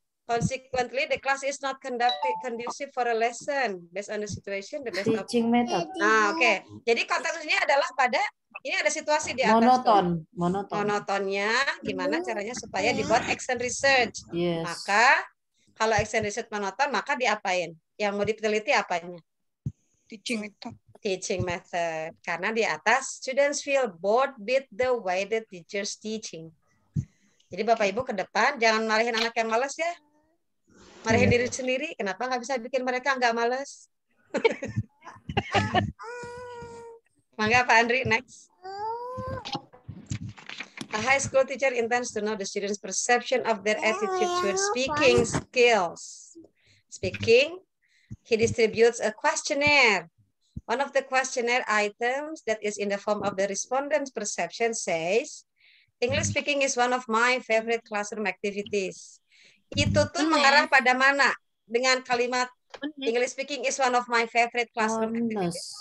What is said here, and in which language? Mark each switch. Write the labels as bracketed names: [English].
[English] Consequently, the class is not conducive for a lesson based on the situation. The best teaching method. [Indonesian] Nah, oke. Jadi konteksnya adalah pada ini ada situasi di atas. Monotonnya gimana caranya supaya dibuat action research. [English] Yes. [Indonesian] Maka kalau action research monoton, maka diapain? Yang mau diteliti apanya? [English] Teaching method. Teaching method. [Indonesian] Karena di atas [English] students feel bored with the way the teacher's teaching. [Indonesian] Jadi Bapak Ibu ke depan jangan marahin anak yang malas ya. Marahin diri sendiri. Kenapa nggak bisa bikin mereka nggak malas? Mangga Pak Andri, next. [English] A high school teacher intends to know the students' perception of their attitude toward speaking skills. Speaking, he distributes a questionnaire. One of the questionnaire items that is in the form of the respondent's perception says, English speaking is one of my favorite classroom activities. [Indonesian] Itu tuh mengarah pada mana? Dengan kalimat [English] English speaking is one of my favorite classroom activities.